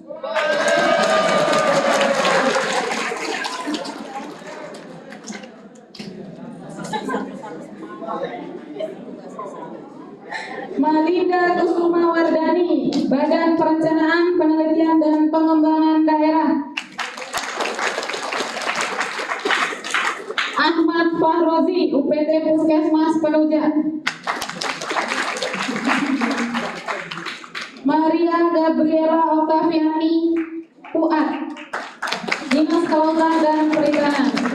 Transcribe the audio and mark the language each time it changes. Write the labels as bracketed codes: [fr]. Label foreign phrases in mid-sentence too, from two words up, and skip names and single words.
[id] Malinda Kusuma Wardani, Badan Perencanaan, Penelitian dan Pengembangan Daerah. Ahmad Fahrozi, UPT Puskesmas Penuja. Maria Gabriela Octaviani, UAT, Dinas Kelautan dan Perikanan.